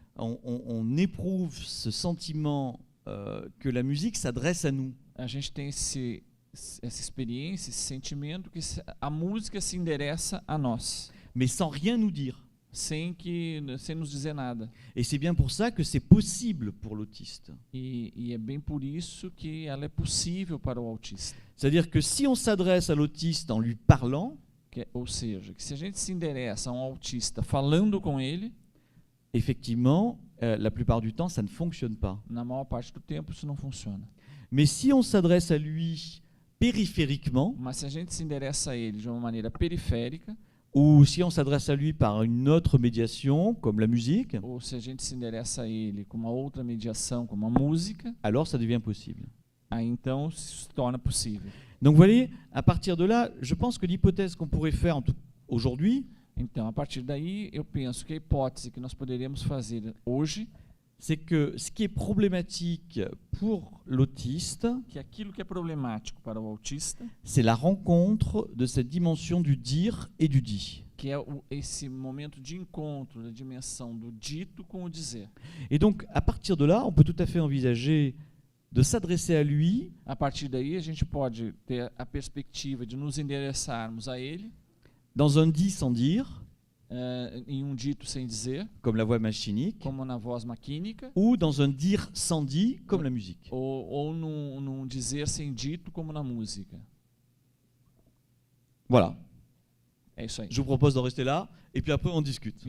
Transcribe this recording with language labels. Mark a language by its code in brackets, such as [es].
[fr] On éprouve ce sentiment que la musique s'adresse à nous. [pt] a gente tem essa experiência, esse sentimento que a música se endereça a nós, [fr] Mais sans rien nous dire. [pt] sem nos dizer nada. [fr] Et c'est bien pour ça que c'est possible pour l'autiste. [pt] E é bem por isso que ela é possível para o autista. [fr] C'est-à-dire que si on s'adresse à l'autiste en lui parlant, [pt] Ou seja, que se a gente se endereça a um autista falando com ele, [fr] effectivement, la plupart du temps, ça ne fonctionne pas. [pt] na maior parte do tempo isso não funciona. [fr] Mais si on s'adresse à lui périphériquement, [pt] Mas se a gente se endereça a ele de uma maneira periférica, [fr] ou si on s'adresse à lui par une autre médiation, comme la musique, [pt] ou se a gente se endereça a ele com uma outra mediação, como a música, [fr] alors ça devient possible. [pt] aí então se torna possível. [fr] Donc vous voyez, à partir de là, je pense que l'hypothèse qu'on pourrait faire aujourd'hui, [pt] Então, a partir daí, eu penso que a hipótese que nós poderíamos fazer hoje, [fr] c'est que ce qui est problématique pour l'autiste, [pt] que aquilo que é problemático para o autista, [fr] c'est la rencontre de cette dimension du dire et du dit. [pt] que é esse momento de encontro da dimensão do dito com o dizer. [fr] Et donc, à partir de là, on peut tout à fait envisager de s'adresser à lui [pt] A partir daí, a gente pode ter a perspectiva de nos endereçarmos a ele [fr] dans un dit sans dire, [pt] em um dito sem dizer, [fr] comme la voix machinique, [pt] como na voz maquínica, [fr] ou dans un dire sans dit, comme la musique. [pt] ou num dizer sem dito, como na música. [fr] Voilà. [pt] É isso aí. [fr] Je vous propose d'en rester là, et puis après on discute.